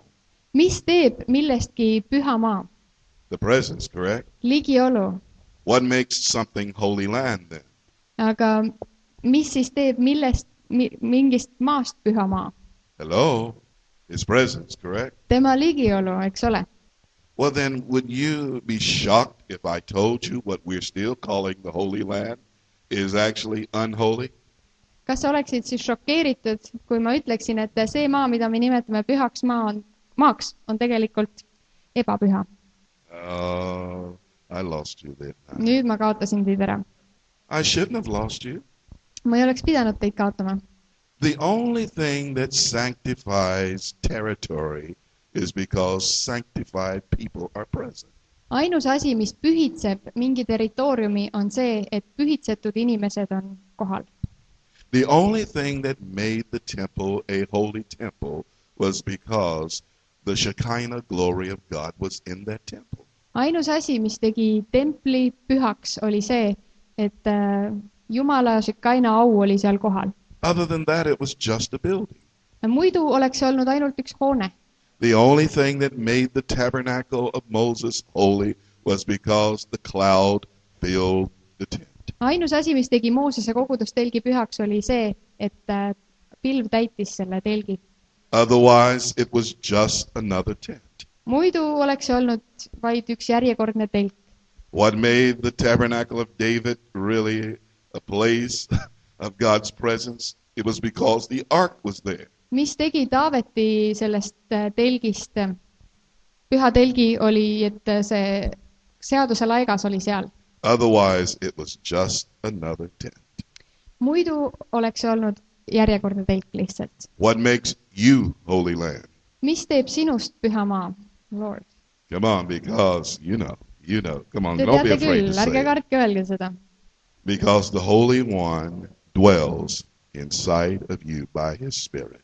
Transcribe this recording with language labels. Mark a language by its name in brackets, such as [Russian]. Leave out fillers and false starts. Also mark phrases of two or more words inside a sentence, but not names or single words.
[Estonian] Mis teeb millestki püha maa? [English] The presence, correct? [Estonian] Ligiolu. [English] What makes something holy land then? [Estonian] Aga mis siis teeb mingist maast püha maa? [English] Hello? His presence, correct? [Estonian] Tema ligiolu, eks ole. [English] Well then, would you be shocked if I told you what we're still calling the Holy Land is actually unholy? [Estonian] Kas sa oleksid siis šokeeritud, kui ma ütleksin, et see maa, mida me nimetame pühaks maaks, on tegelikult ebapüha? [English] I lost you there. [Estonian] Nüüd ma kaotasin teid ära. [English] I shouldn't have lost you. [Estonian] Ma ei oleks pidanud teid kaotama. [English] The only thing that sanctifies territory is because sanctified people are present. [Estonian] Ainus asi, mis pühitseb mingi territooriumi, on see, et pühitsetud inimesed on kohal. [English] The only thing that made the temple a holy temple was because the Shekinah glory of God was in that temple. [Estonian] Ainus asi, mis tegi templi pühaks, oli see, et Jumala Shekinah au oli seal kohal. [English] Other than that, it was just a building. [Estonian] Muidu oleks see olnud ainult üks hoone. [English] The only thing that made the tabernacle of Moses holy was because the cloud filled the tent. [Estonian] Ainus asi, mis tegi Moosese kogudustelgi pühaks, oli see, et pilv täitis selle telgi. [English] Otherwise, it was just another tent. [Estonian] Muidu oleks see olnud vaid üks järjekordne telk. [English] What made the tabernacle of David really a place of God's presence? It was because the ark was there. [Estonian] Mis tegi Taaveti sellest telgist püha telgi, oli, et see seaduse laigas oli seal. [English] Otherwise, it was just another tent. [Estonian] Muidu oleks see olnud järjekordne telk lihtsalt. [English] What makes you holy land? [Estonian] Mis teeb sinust püha maa, [English] Lord? Come on, because you know. Come on, [Estonian] Te [English] don't be [Estonian] teate [English] afraid [Estonian] küll, [English] to [Estonian] ärge [English] say it. [Estonian] kartke öelge seda. [English] Because the Holy One dwells inside of you by His Spirit.